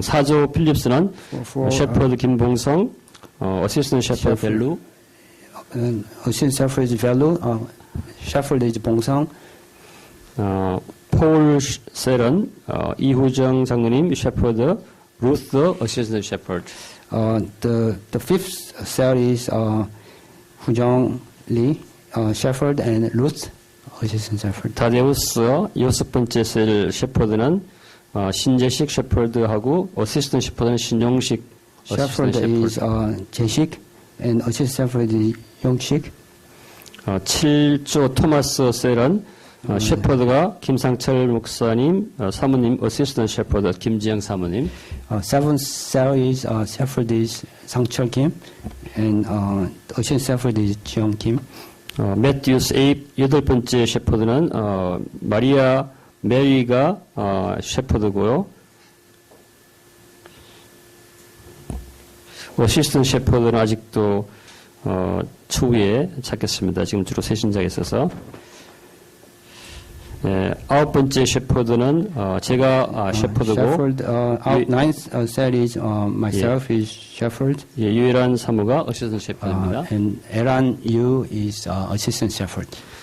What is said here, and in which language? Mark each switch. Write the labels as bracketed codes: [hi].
[ko] 4조 필립스는 셰퍼드 김봉성, 어시스턴트 셰퍼드 벨루. [en] Assistant shepherd is Velu, shepherd is Bongsang. [ko] 폴 셀은 이후정 장로님, 셰퍼드 루스 어시스턴트 셰퍼드. [en] The fifth cell is 구정 리, shepherd and Ruth, assistant shepherd. [ko] 다데우스 여섯 번째 셀 셰퍼드는 신재식 셰퍼드하고 어시스턴트 셰퍼드는 신용식 [en] Shepherd is 제식 and assistant shepherd is 용식. [ko] 7조 토마스 셀은 셰퍼드가 김상철 목사님, 사모님, 어시스턴트 셰퍼드 김지영 사모님. [en] Seventh cell is shepherd is 상철 Kim and assistant shepherd is 지영 Kim. [ko] 매튜스 8 여덟 번째 셰퍼드는 마리아 메리가 셰퍼드고요. 어시스턴트 셰퍼드는 아직도 추후에 찾겠습니다. 지금 주로 세신자에 있어서. 아홉 번째 셰퍼드는 제가 셰퍼드고 [en] Shepherd, ninth cell is myself is shepherd. [ko] 유일한 사모가 어시스턴트 셰퍼드입니다. [en] And Eran Yu is assistant shepherd.